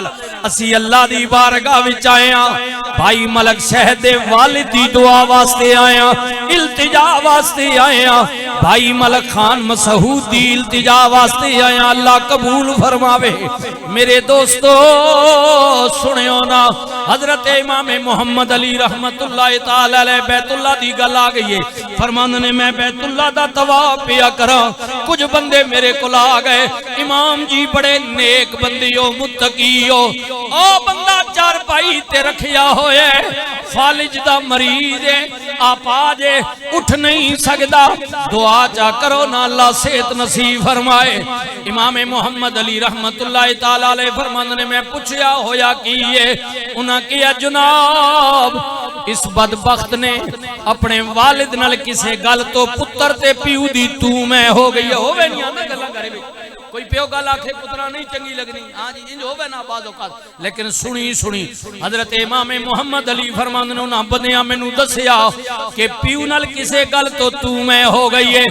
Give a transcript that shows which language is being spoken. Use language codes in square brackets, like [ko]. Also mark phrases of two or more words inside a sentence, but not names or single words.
[pa] ਅਸੀ ਅੱਲਾਹ ਦੀ ਬਾਰਗਾਹ ਵਿਚ ਆਏ ਹਾਂ, ਭਾਈ ਮਲਕ ਸ਼ਹਦ ਦੇ ਵਾਲਿਦ ਦੀ ਦੁਆ ਵਾਸਤੇ ਆਏ ਹਾਂ, ਇਲਤਿਜਾ ਵਾਸਤੇ ਆਏ ਹਾਂ, ਭਾਈ ਮਲਕ ਖ਼ਾਨ ਮਸਊਦ ਦੀ ਇਲਤਿਜਾ ਵਾਸਤੇ ਆਏ ਹਾਂ। ਅੱਲਾਹ ਕਬੂਲ ਫ਼ਰਮਾਵੇ। ਮੇਰੇ ਦੋਸਤੋਂ ਸੁਣਿਓ ਨਾ, ਹਜ਼ਰਤ ਇਮਾਮ ਮੋਹੰਮਦ ਅਲੀ [ar] رحمة الله تعالى عليه [pa] ਬੈਤੁੱਲਾਹ ਦੀ ਗੱਲ ਆ ਗਈ ਹੈ। ਫ਼ਰਮਾਂਦੇ ਨੇ ਮੈਂ ਬੈਤੁੱਲਾਹ ਦਾ ਤਵਾਫ਼ ਪਿਆ ਕਰਾਂ, ਕੁਝ ਬੰਦੇ ਮੇਰੇ ਕੋਲ ਆ ਗਏ, ਇਮਾਮ ਜੀ ਬੜੇ ਨੇਕ ਬੰਦੇ ਹੋ, ਮੁੱਤਕੀ ਹੋ, ਓ ਬੰਦਾ ਚਾਰਪਾਈ ਤੇ ਰੱਖਿਆ ਹੋਏ, ਫ਼ਾਲਿਜ ਦਾ ਮਰੀਜ਼ ਹੈ, ਆਪਾ ਜੇ ਉੱਠ ਨਹੀਂ ਸਕਦਾ, ਦੁਆ ਚਾ ਕਰੋ ਨਾ ਅੱਲਾਹ ਸਿਹਤ ਨਸੀਬ ਫ਼ਰਮਾਏ। ਇਮਾਮ ਮੋਹੰਮਦ ਅਲੀ [ar] رحمة الله تعالى عليه [pa] ਫ਼ਰਮਾਂਦੇ ਨੇ ਮੈਂ ਪੁੱਛਿਆ ਹੋਇਆ ਕੀ ਹੈ, ਉਨ੍ਹਾਂ ਕਿਹਾ ਜਨਾਬ ਇਸ ਬਦਬਖ਼ਤ ਨੇ ਅਪਣੇ ਵਾਲਿਦ ਨਾਲ ਕਿਸੇ ਗੱਲ ਤੋ ਪੁੱਤਰ ਤੇ ਪਿਓ ਦੀ ਤੂ ਮੈਂ ਹੋ ਗਈ ਹੋਵੇ ਨਹੀਂ ਆਂਦਾ ਗੱਲਾਂ ਕਰੇ ਵੇ ਕੋਈ ਪਿਓ ਗੱਲ ਆਖੇ ਪੁੱਤਰਾ ਨਹੀਂ ਚੰਗੀ ਲੱਗਣੀ, ਹਾਂ ਜੀ ਇੰਜ ਹੋਵੇ ਨਾ ਬਾਜ਼ ਔਕਾਤ, ਲੇਕਿਨ ਸੁਣੀ ਸੁਣੀ ਹਜ਼ਰਤ ਇਮਾਮ ਮੋਹੰਮਦ ਅਲੀ ਫ਼ਰਮਾਂਦੇ ਨੇ ਉਨ੍ਹਾਂ ਬੰਦਿਆਂ ਮੈਨੂੰ ਦੱਸਿਆ ਕਿ ਪਿਓ ਨਾਲ ਕਿਸੇ ਗੱਲ ਤੋ ਤੂ ਮੈਂ ਹੋ ਗਈ ਹੈ।